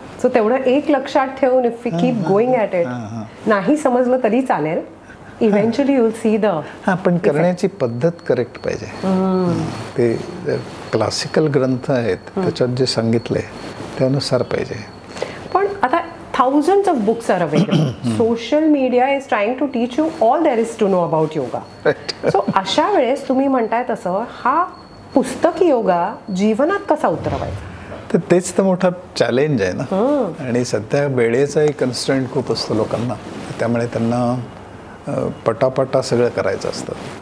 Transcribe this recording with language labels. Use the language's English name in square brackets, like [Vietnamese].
[English] so [Marathi] तेवढं एक लक्षात ठेवून [English] if we keep going at it, [Marathi] नाही समजलं तरी चालेल, [English] Eventually you will see the. [Marathi] हां, पण करण्याची पद्धत करेक्ट पाहिजे. ते क्लासिकल ग्रंथ आहेत त्याच्यात जे सांगितलंय त्यानुसार पाहिजे. पण आता [English] thousands of books are available. Social media is trying to teach you all there is to know about yoga. [Marathi] So अशा वेळेस तुम्ही म्हणताय तसं हा पुस्तकी योगा जीवनात कसा उतरवायचा? तर तेच तर मोठा चॅलेंज आहे ना. आणि सध्या वेळेचाही कन्स्ट्रेंट खूप असतो लोकांना, त्यामुळे त्यांना पटापटा सगळं करायचं असतं.